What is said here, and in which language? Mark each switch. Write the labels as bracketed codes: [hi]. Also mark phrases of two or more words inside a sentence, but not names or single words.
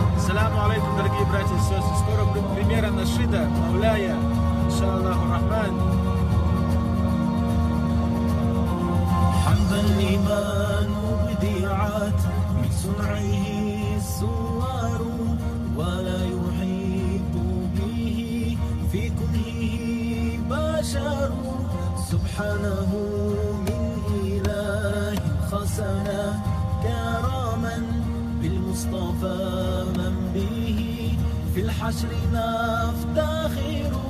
[ar] السلام عليكم, [ru] дорогие братья и сестры. Скоро будет премьера нашида Мауляя, [ar] إن شاء الله الرحمن. حمدا لمن بديعات من صنعه الصور ولا يحيط به في كله بشر سبحانه من إله خسنا كراما بالمصطفى من به في الحشر نفتخر